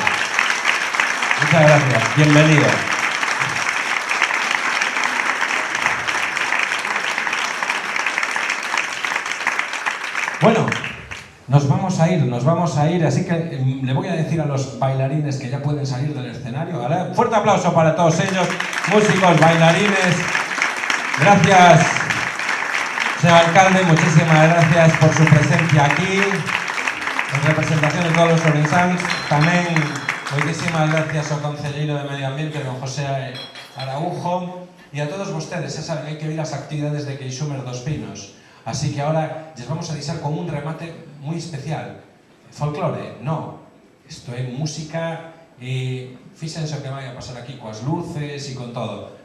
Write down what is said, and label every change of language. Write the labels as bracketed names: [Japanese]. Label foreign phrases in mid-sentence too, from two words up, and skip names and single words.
[Spanish] Muchas gracias, bienvenido. Bueno, nos vamos a ir, así que le voy a decir a los bailarines que ya pueden salir del escenario. ¿Vale? Fuerte aplauso para todos ellos, músicos, bailarines. Gracias, señor alcalde, muchísimas gracias por su presencia aquí, en representación de todos los ourensáns. [Galician] Tamén, moitísimas gracias ao concelleiro de Medio Ambiente, don José Araujo, e a todos vostedes. [Spanish] Ya saben, [Galician] hai que vir as actividades de Queixumer dos Pinos. [Spanish] Así que ahora les vamos a [Galician] deixar con un remate muy especial. Folclore, no. Isto é música e fíxense o que vai a pasar aquí coas luces e con todo.